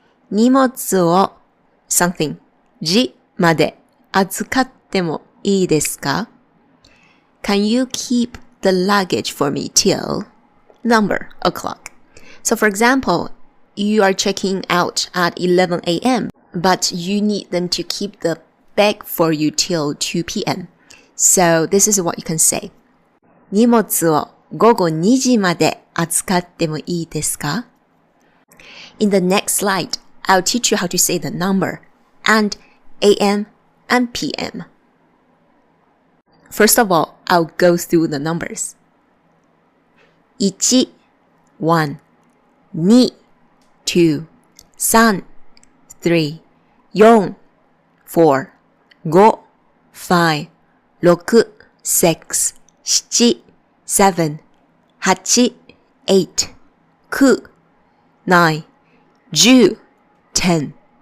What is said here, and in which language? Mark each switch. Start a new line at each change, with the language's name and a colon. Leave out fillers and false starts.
Japanese: 荷物を something 字まで預かってもいいですか？
English: Can you keep the luggage for me till number o'clock? So for example, you are checking out at 11 a.m. but you need them to keep the bag for you till 2 p.m. So this is what you can say.
Japanese: 荷物を午後2時まで預かってもいいですか？
English: In the next slide, I'll teach you how to say the number and a.m. and p.m. First of all, I'll go through the numbers. 1, 1, 2, 2, 3, 3, 4, 4, 5, 5, 6, 6, 7, 7, 8, 8, 9, 9, 10, 10.